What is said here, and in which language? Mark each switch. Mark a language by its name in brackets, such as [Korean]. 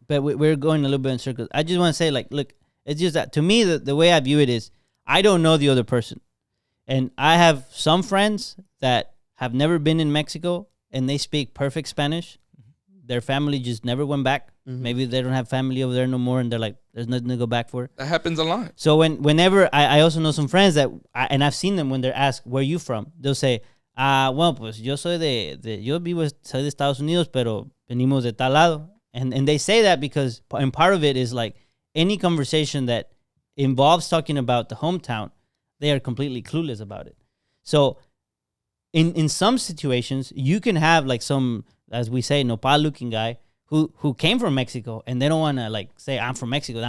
[English] But we're going a little bit in circles. I just want to say, like, look, it's just that to me, the way I view it is, I don't know the other person, and I have some friends that have never been in Mexico and they speak perfect Spanish. Their family just never went back. Mm-hmm. Maybe they don't have family over there no more, and they're like, there's nothing to go back for. That happens a lot. So whenever I also know some friends that, and I've seen them when they're asked, where are you from? [Spanish] They'll say, bueno, pues yo soy soy de Estados Unidos, pero venimos de tal lado. [English] And they say that because, and part of it is like any conversation that involves talking about the hometown, they are completely clueless about it. So in some situations, you can have like some, as we say, nopal looking guy who came from Mexico, and they don't want to like say, I'm from Mexico.